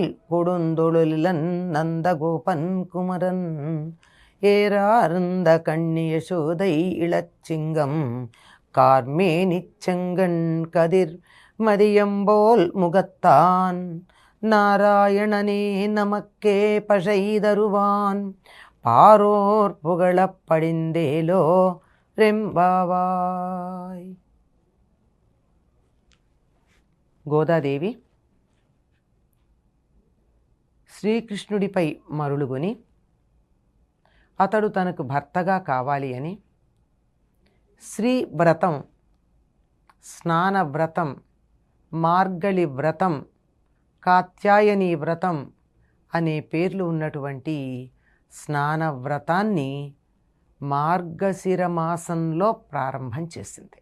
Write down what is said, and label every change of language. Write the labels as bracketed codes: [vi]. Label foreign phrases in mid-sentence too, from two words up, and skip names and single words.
[ta] கொடுந்தொழிலன் நந்தகோபன் குமரன் ஏறார்ந்த கண்ணியசோதை இளச்சிங்கம் கார்மேனிச் செங்கண் கதிர் மதியம்போல் முகத்தான் நாராயணனே நமக்கே பஷைதருவான் பாரோர் புகழப் படிந்தேலோ రెంబావాయ్. [te] గోదాదేవి శ్రీకృష్ణుడిపై మరులుగొని అతడు తనకు భర్తగా కావాలి అని శ్రీ వ్రతం, స్నాన వ్రతం, మార్గళి వ్రతం, కాత్యాయని వ్రతం అనే పేర్లు ఉన్నటువంటి స్నాన వ్రతాన్ని మార్గశిర మాసంలో ప్రారంభం చేసింది.